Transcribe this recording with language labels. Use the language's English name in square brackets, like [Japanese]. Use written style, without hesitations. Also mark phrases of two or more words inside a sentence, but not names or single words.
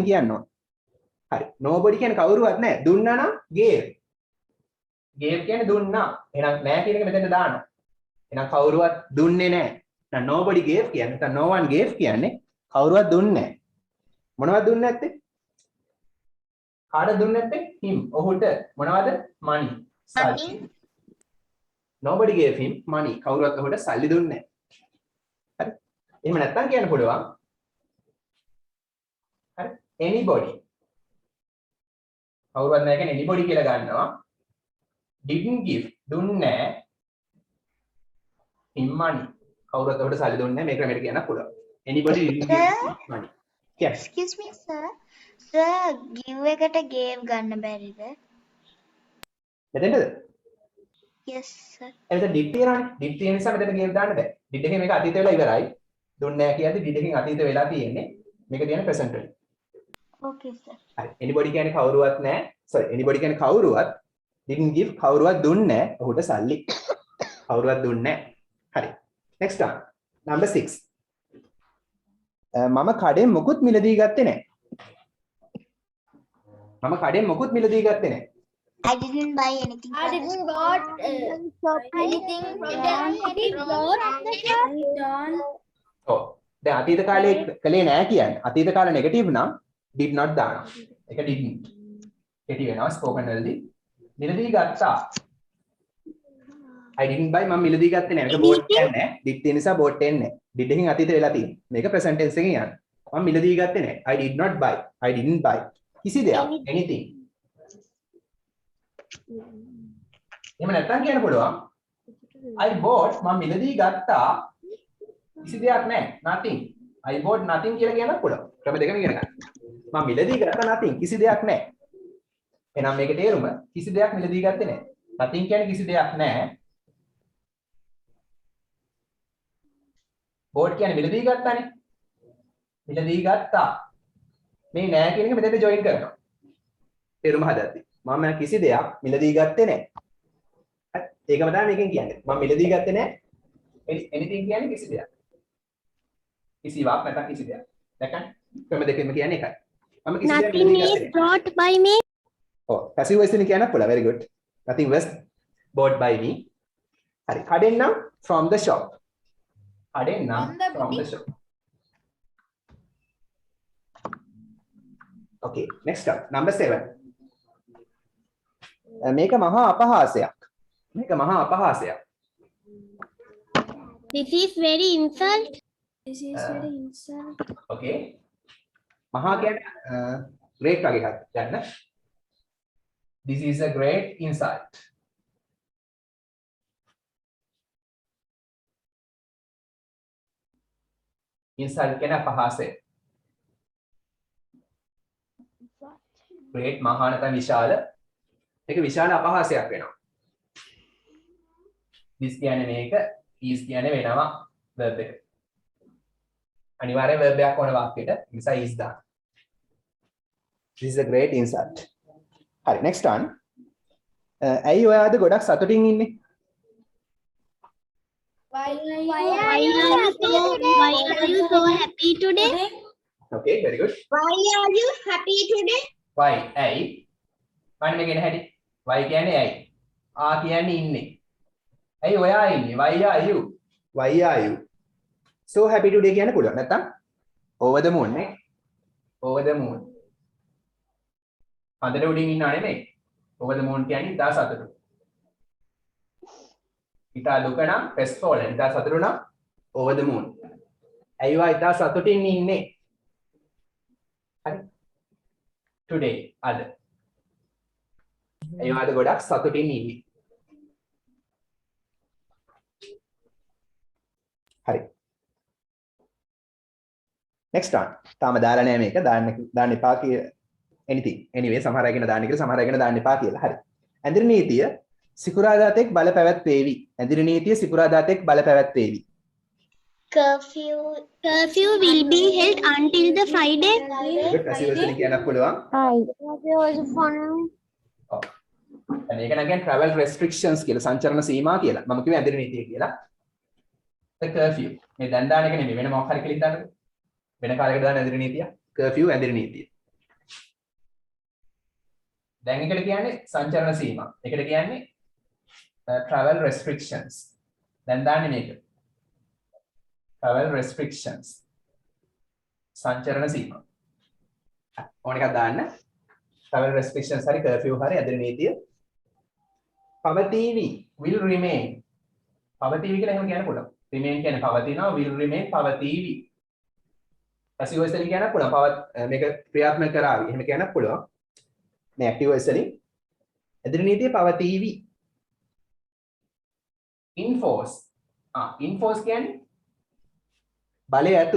[Sinhala] කියන්න ඕන හරි nobody කියන්නේ කවුරුවත් නැහැ දුන්නා නම් gave කියන්නේ දුන්නා එහෙනම් නැහැ කියන එක මෙතන දානවා එහෙනම් කවුරුවත් දුන්නේ නැහැ දැන් [English] nobody gave [Sinhala] කියන්නේ නැත්නම් [English] no one gave [Sinhala] කියන්නේ කවුරුවත් දුන්නේ නැහැ මොනවද දුන්නේ නැත්තේ කාටද දුන්නේ නැත්තේ him ඔහුට මොනවද money සල්ලි [English] nobody gave him money [Sinhala] කවුරුවත් ඔහුට සල්ලි දුන්නේ නැහැ හරි එහෙම නැත්තම් කියන්න පුළුවන් හරි anybody කවුරුවත් නැහැ කියන්නේ anybody කියලා ගන්නවා [English] didn't give [Sinhala] දුන්නේ නැහැ [English] him money [Sinhala] කවුරුවත් ඔහුට සල්ලි දුන්නේ නැහැ මේ ක්‍රමයට කියන්න පුළුවන් [English] anybody didn't give money yes Excuse me, sir. Sir, give එකට gave [Sinhala] ගන්න බැරිද? මෙතෙන්ද [English] Yes, sir. [Sinhala] එතන did තියනවානේ did තියෙන නිසා මෙතන gave දාන්න බෑ did එකෙන් මේක අතීත වෙලා ඉවරයි දුන්නේ නැහැ කියද්දි did එකෙන් අතීත වෙලා තියෙන්නේ මේක තියෙන්නේ present වලින් [English] Okay, sir. [Sinhala] හරි anybody කියන්නේ කවුරුවත් නැහැ sorry anybody කියන්නේ කවුරුවත් [English] didn't give [Sinhala] කවුරුවත් දුන්නේ නැහැ ඔහුට සල්ලි කවුරුවත් දුන්නේ නැහැ හරි [English] next one number 6 [Sinhala] මම කඩෙන් මොකුත් මිලදී ගත්තේ නැහැ මම කඩෙන් මොකුත් මිලදී ගත්තේ නැහැ [English] I didn't buy anything. I didn't bought anything from [Sinhala] ඔව් දැන් අතීත කාලේ කලේ නැහැ කියන්නේ අතීත කාල නෙගටිව් නම් [English] did not [Sinhala] දානවා ඒක didn't කෙටි වෙනවා ස්පෝකන් වලදී මිලදී ගත්තා [English] I didn't buy [Sinhala] මම මිලදී ගත්තේ නැහැ මේක බෝඩ් එකක් නැහැ did තියෙන නිසා බෝඩ් එකක් නැහැ did එකෙන් අතීත වෙලා තියෙන්නේ මේක [English] present tense [Sinhala] එකෙන් යන්නේ මම මිලදී ගත්තේ නැහැ [English] I did not buy I didn't buy [Sinhala] කිසි දෙයක් anything එහෙම නැත්නම් කියන්න පුළුවන් [English] I bought [Sinhala] මම මිලදී ගත්තා කිසි දෙයක් නැහැ nothing [English] I bought nothing [Sinhala] කියලා කියන්නත් පුළුවන් ක්‍රම දෙකම ඉගෙන ගන්න මම මිලදී ගත්තා nothing කිසි දෙයක් නැහැ එහෙනම් මේකේ තේරුම කිසි දෙයක් මිලදී ගත්තේ නැහැ. nothing කියන්නේ කිසි දෙයක් නැහැ. bought කියන්නේ මිලදී ගත්තානේ. මිලදී ගත්තා. මේ නෑ කියන එක මෙතෙන්ට join කරනවා. තේරුම හදද්දි. මම කිසි දෙයක් මිලදී ගත්තේ නැහැ. ඒකම තමයි මේකෙන් කියන්නේ. මම මිලදී ගත්තේ නැහැ. anything කියන්නේ කිසි දෙයක්. කිසිවක් නැත්නම් කිසි දෙයක්. දැක්කනේ? ක්‍රම දෙකෙන්ම කියන්නේ එකයි. මම කිසි දෙයක් [English] Nothing [Sinhala] මිලදී [English] is [Sinhala] ගත්තේ නැහැ. [English] brought by me. Oh, passive voice [Sinhala] එක කියන්න පුළුවන්. [English] Very good. Nothing was bought by me. [Sinhala] හරි. කඩෙන් නම් [English] from the shop. [Sinhala] කඩෙන් නම් [English] from the shop. Okay, next up. Number 7. [Sinhala] මේක මහා අපහාසයක්. මේක මහා අපහාසයක්. [English] This is very insult. This is very insult. [Sinhala] Okay. මහා කියන්නේ great වගේ එකක් ගන්න. [English] This is a great insult. [Sinhala] Insult කියන්නේ අපහාසය. great මහා නැත්නම් විශාල. ඒක විශාල අපහාසයක් වෙනවා. this කියන්නේ මේක, is කියන්නේ වෙනවා verb එක. අනිවාර්යෙන් verb එකක් ඕන වාක්‍යයට. ඒ නිසා is දාන්න. [English] This is a great insult. හරි next one. [Sinhala] ඇයි ඔයාද ගොඩක් සතුටින් ඉන්නේ? [English] Why Why are you so happy today? Okay, very good. Why are you happy today? Why? [Sinhala] ඇයි? මම මේක එන හැටි. Why කියන්නේ ඇයි? ආ කියන්නේ ඉන්නේ. ඇයි ඔයා ඉන්නේ? [English] Why are you? Why are you? So happy today [Sinhala] කියන්න පුළුවන්. [English] නැත්තම් over the moon නේ. Over the moon. [Sinhala] අඳට උඩින් ඉන්නව නෙමෙයි. [English] over the moon [Sinhala] කියන්නේ ඉතා සතුටු. ඉතා දුක නම් crestfallen. ඉතා සතුටු නම් [English] over the moon. [Sinhala] ඇයි ඔයා ඉතා සතුටින් ඉන්නේ? හරි. today අද. ඇයි ඔයාද ගොඩක් සතුටින් ඉන්නේ? හරි. [English] next one. [Sinhala] තාම දාලා නැහැ මේක. දාන්න එපා කිය anything. Anyway සමහර අයගෙන දාන්න කියලා සමහර අයගෙන දාන්න එපා කියලා. හරි. ඇඳිරි නීතිය සිකුරාදාතෙක් බල පැවැත්වේවි. ඇඳිරි නීතිය සිකුරාදාතෙක් බල පැවැත්වේවි. [English] Curfew will be held until the Friday. [Sinhala] good [English] passive voice [Sinhala] එකෙන් කියන්න පුළුවන්. ඔව්. දැන් ඒක නම් කියන්නේ [English] travel restrictions [Sinhala] කියලා සංචරණ සීමා කියලා. මම කිව්වේ ඇඳිරි නීතිය කියලා. [English] the curfew. [Sinhala] මේ දැන් දාන එක නෙමෙයි වෙන මොකක් හරි කෙලින් දාන්නකෝ. වෙන කාලයකට දාන ඇඳිරි නීතිය. curfew ඇඳිරි නීතිය. දැන් එකට කියන්නේ සංචරණ සීමා. එකට කියන්නේ [English] travel restrictions. [Sinhala] දැන් දාන්නේ මේක. [English] travel restrictions. [Sinhala] සංචරණ සීමා. ඕන එකක් දාන්න. [English] travel restrictions [Sinhala] හරි curfew හරි ඇඳිරි නීතිය. පවතිවි [English] will remain. [Sinhala] පවතිවි කියලා එහෙම කියන්න පුළුවන්. remain කියන්නේ පවතිනවා, [English] will remain පවතිවි. passive voice [Sinhala] එකෙන් කියන්න පුළුවන්. මේක ක්‍රියාත්මක කරાવી. එහෙම කියන්න පුළුවන්. මේ [English] active voice [Sinhala] වලින් ඇඳිරි නීතිය පවතිවි. enforce. enforce කියන්නේ බලය ඇතුව.